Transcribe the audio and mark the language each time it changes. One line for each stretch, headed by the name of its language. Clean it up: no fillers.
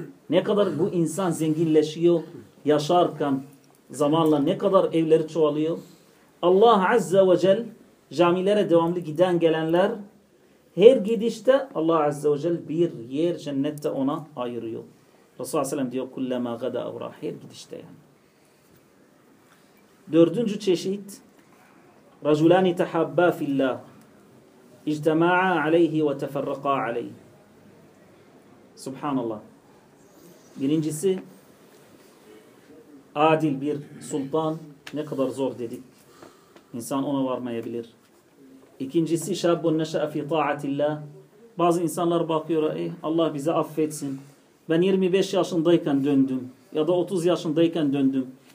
Turkish: Ne kadar bu insan zenginleşiyor yaşarken zamanla ne kadar evleri çoğalıyor. Allah Azze ve Celle camilere devamlı giden gelenler her gidişte Allah Azze ve Celle bir yer cennette ona ayırıyor. Resulullah Sellem diyor
Arabic: kullama gada evra
Turkish: her gidişte yani. Dördüncü çeşit
Arabic: رجلان تحابا في الله اجتماعا عليه وتفرقا عليه.
Turkish: Subhanallah. Birincisi adil bir sultan ne kadar zor dedik. İnsan ona varmayabilir. İkincisi
Arabic: şabun neşe'e fi ta'atillah.
Turkish: Bazı insanlar bakıyor, Allah bize affetsin. Ben 25 yaşındayken döndüm ya da 30 yaşındayken döndüm.